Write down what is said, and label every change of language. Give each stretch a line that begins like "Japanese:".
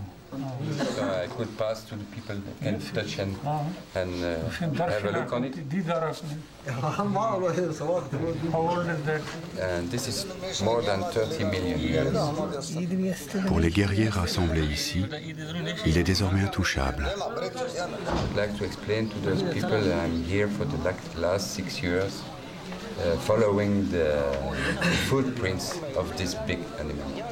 English: So I could pass to the people that can touch and have a look on it. How old is that? And this is more than 30 million years.
French: Pour les guerriers rassemblés ici, il est désormais intouchable.
English: I'd like to explain to those people that I'm here for the last 6 years. Following the footprints of this big animal.